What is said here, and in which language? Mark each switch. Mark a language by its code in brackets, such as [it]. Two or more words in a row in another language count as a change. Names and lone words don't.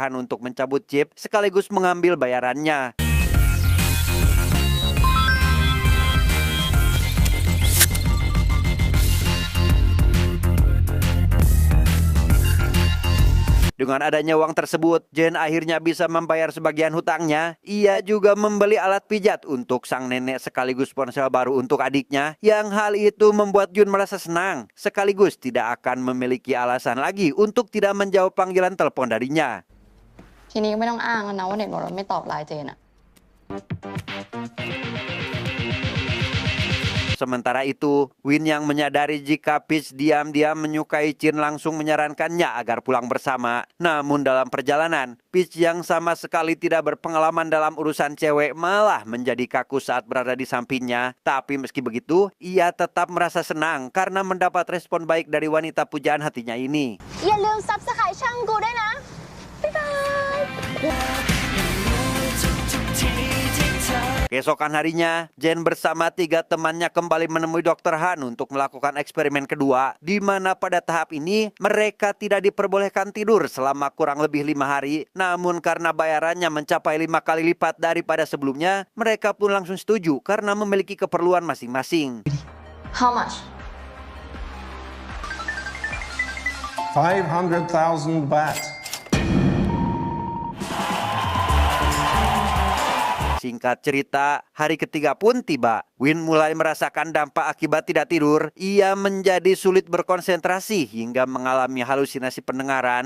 [id] Han untuk mencabut chip sekaligus mengambil bayarannya. Dengan adanya uang tersebut, Jen akhirnya bisa membayar sebagian hutangnya. Ia juga membeli alat pijat untuk sang nenek sekaligus ponsel baru untuk adiknya. Yang hal itu membuat Jun merasa senang, sekaligus tidak akan memiliki alasan lagi untuk tidak menjawab panggilan telepon darinya. [th] ทีนี้ก็ไม่ต้องอ้างแล้วนะว่าเน็ตบอกเราไม่ตอบไลน์เจนอะ [id] Sementara itu, Win yang menyadari jika Peach diam-diam menyukai Chin langsung menyarankannya agar pulang bersama. Namun dalam perjalanan, Peach yang sama sekali tidak berpengalaman dalam urusan cewek malah menjadi kaku saat berada di sampingnya. Tapi meski begitu, ia tetap merasa senang karena mendapat respon baik dari wanita pujaan hatinya ini. [th] อย่าลืมซับสไครต์ช่องกูด้วยนะ บ๊ายบาย [id] Keesokan harinya, Jen bersama 3 temannya kembali menemui Dr. Han untuk melakukan eksperimen kedua, di mana pada tahap ini mereka tidak diperbolehkan tidur selama kurang lebih 5 hari. Namun karena bayarannya mencapai 5 kali lipat daripada sebelumnya, mereka pun langsung setuju karena memiliki keperluan masing-masing. [en] How much? 500,000 baht. [id] Singkat cerita, hari ketiga pun tiba. Win mulai merasakan dampak akibat tidak tidur. Ia menjadi sulit berkonsentrasi hingga mengalami halusinasi pendengaran.